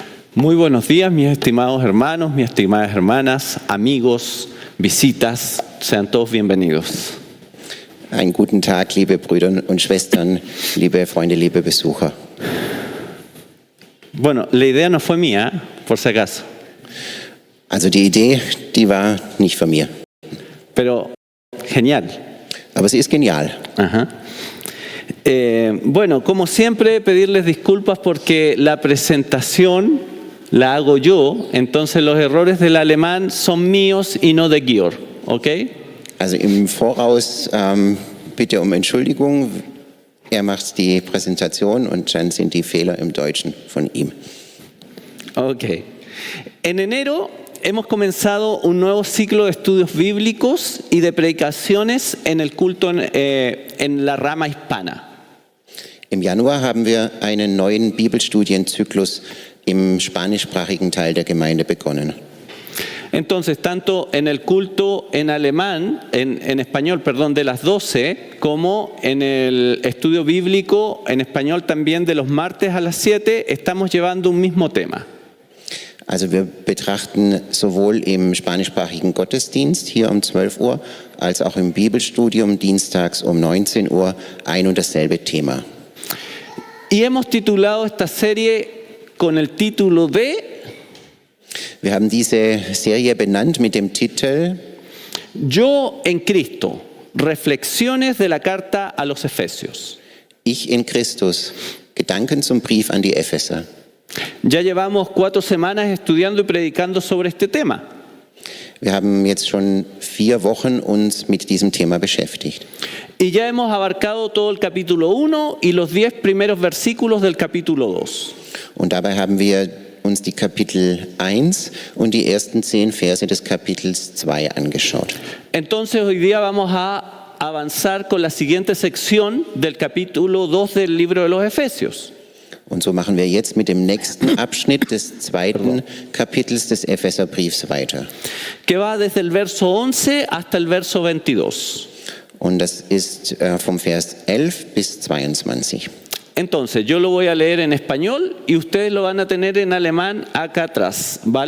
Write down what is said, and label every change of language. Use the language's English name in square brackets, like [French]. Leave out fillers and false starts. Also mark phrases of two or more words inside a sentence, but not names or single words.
[Spanish] Muy buenos días, mis estimados hermanos, mis estimadas hermanas, amigos, visitas, sean todos bienvenidos. [German] Einen guten Tag, liebe Brüder und Schwestern, liebe Freunde, liebe Besucher. [Spanish] Bueno, la idea no fue mía, por si acaso. [German] Also die Idee, die war nicht von mir. [Spanish] Pero genial. [German] Aber sie ist genial. Ajá. [Spanish] Bueno, como siempre, pedirles disculpas porque la presentación la hago yo, entonces los errores del alemán son míos y no de Georg, ¿ok? [German] Also im Voraus bitte um Entschuldigung. Er macht die Präsentation und dann sind die Fehler im Deutschen von ihm. Ok. [Spanish] En enero hemos comenzado un nuevo ciclo de estudios bíblicos y de predicaciones en el culto en la rama hispana. [German] Im Januar haben wir einen neuen Bibelstudienzyklus im spanischsprachigen Teil der Gemeinde begonnen. [Spanish] Entonces, tanto en el culto en alemán, en español, perdón, de las 12, como en el estudio bíblico en español también de los martes a las 7, estamos llevando un mismo tema. [German] Also wir betrachten sowohl im spanischsprachigen Gottesdienst hier um 12 Uhr, als auch im Bibelstudium dienstags um 19 Uhr ein und dasselbe Thema. [Spanish] Y hemos titulado esta serie con el título de [German] Wir haben diese Serie benannt mit dem Titel [Spanish] Yo en Cristo, reflexiones de la carta a los Efesios. [German] Ich in Christus, Gedanken zum Brief an die Epheser. [Spanish] Ya llevamos 4 semanas estudiando y predicando sobre este tema. [German] Wir haben jetzt schon 4 Wochen uns mit diesem Thema beschäftigt. [Spanish] Y ya hemos abarcado todo el capítulo 1 y los 10 primeros versículos del capítulo 2. [German] Und dabei haben wir uns die Kapitel 1 und die ersten 10 Verse des Kapitels 2 angeschaut. [Spanish] Entonces hoy día vamos a avanzar con la siguiente sección del capítulo 2 del libro de los Efesios. [German] Und so machen wir jetzt mit dem nächsten Abschnitt des zweiten Kapitels des Epheserbriefs weiter. [Spanish] Que va desde el verso 11 hasta el verso 22. [German] Und das ist vom Vers 11 bis 22. [Spanish] Entonces, yo lo voy a leer en español y ustedes lo van a tener en alemán acá atrás, ¿vale?